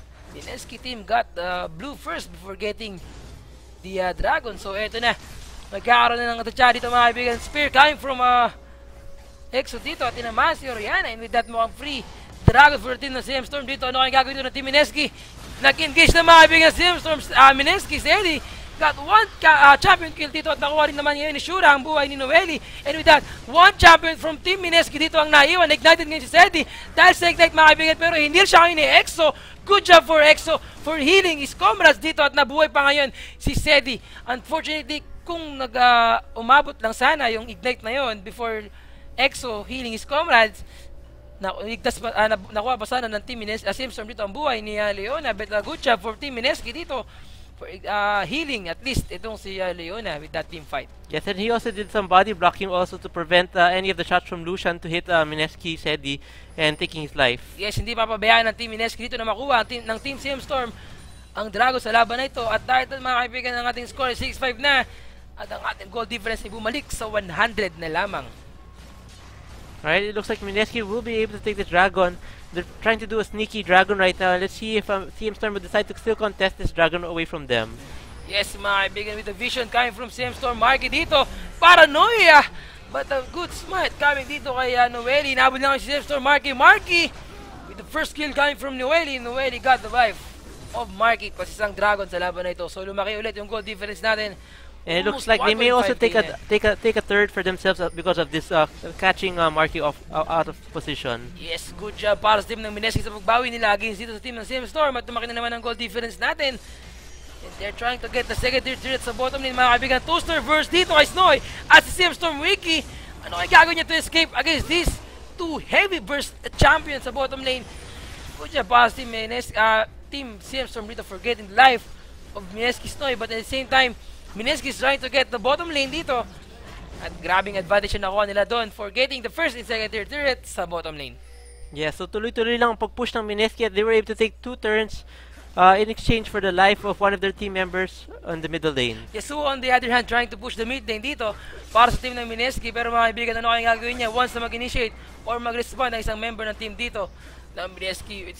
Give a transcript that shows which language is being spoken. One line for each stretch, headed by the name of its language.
English: Mineski team got blue first before getting the Dragon.
Filipino: So eto na, magkakaroon na ng tansyahan dito mga kaibigan.
English: Spear coming from
Filipino: EXO dito at tinamaan si Oriana,
English: and with that
Filipino: mukhang
English: free Dragon for the team
Filipino: ng CMStorm dito. Ano kayong gagawin dito ng team Mineski? Nag-engage na mga kaibigan CMStorm. Mineski si Eddie
English: got 1 champion kill
Filipino: dito at nakuha rin naman ngayon ni Shura ang buhay ni Noeli,
English: and with that 1 champion from team
Filipino: Mineski dito ang naiwan. Ignited ngayon si Zeddy dahil sa ignite mga kaibigan, pero hindi siya ngayon ni EXO.
English: Good job for EXO for healing his comrades
Filipino: dito at nabuhay pa ngayon
English: si Zeddy.
Filipino: Unfortunately, kung umabot lang sana yung ignite na yon
English: before EXO healing his comrades,
Filipino: nakuha pa sana ng team Mineski, CMStorm dito ang buhay ni Leona.
English: But good job for team Mineski dito for healing at least itong si Leona with that team fight. Yes, and he also did some body blocking also to prevent any of the shots from Lucian to hit Mineski Sedi and taking his life.
Filipino: Yes, hindi papabayaan ng team Mineski dito na makuha ng team CMStorm ang Drago sa laban na ito. At dahil ito mga kaibigan, ng ating score 6-5 na, at ang ating goal difference ay bumalik sa 100 na lamang.
English: Alright, it looks like Mineski will be able to take the Dragon. They're trying to do a sneaky Dragon right now. Let's see if CMStorm will decide to still contest this Dragon away from them. Yes,
Filipino: mga kaibigan,
English: with the vision coming from CMStorm. Marky dito, paranoia! But a good smite coming
Filipino: dito kay Noeli. Nabot lang si CMStorm.
English: Marky with the first kill coming from Noeli.
Filipino: Noeli
English: got the vibe of
Filipino: Marky, pasisang Dragon sa laban na ito. So lumaki ulit yung goal difference natin.
English: And it looks like they may also take a third for themselves because of this catching Marky out of position. Yes, good job
Filipino: para sa team ng Mineski sa pagbawi nila against dito sa team ng CMStorm, at tumaki na naman ang goal difference natin.
English: And they're trying to get the second tier turret
Filipino: sa bottom lane mga kaibigan.
English: Toaster versus dito kay Snowy at si CMStorm Wiki.
Filipino: Ano kaya gagawin niya
English: to escape against these 2 heavy burst champions sa bottom lane? Good job para sa team CMStorm dito for getting the life of Mineski Snowy, but at the same time Mineski is trying to get the bottom lane dito.
Filipino: At grabing advantage na nakuha nila doon
English: for getting the first and second tier turret
Filipino: sa bottom lane.
English: Yeah,
Filipino: so tuloy-tuloy lang ang pag-push ng Mineski at
English: they were able to take 2 turns in exchange for the life of one of their team members on the middle lane.
Filipino: Yasuo on the other hand
English: trying to push the mid lane
Filipino: dito para sa team ng Mineski, pero mga kaibigan, ano kayang gagawin niya once na mag-initiate or mag-respond ng isang member ng team dito ng Mineski?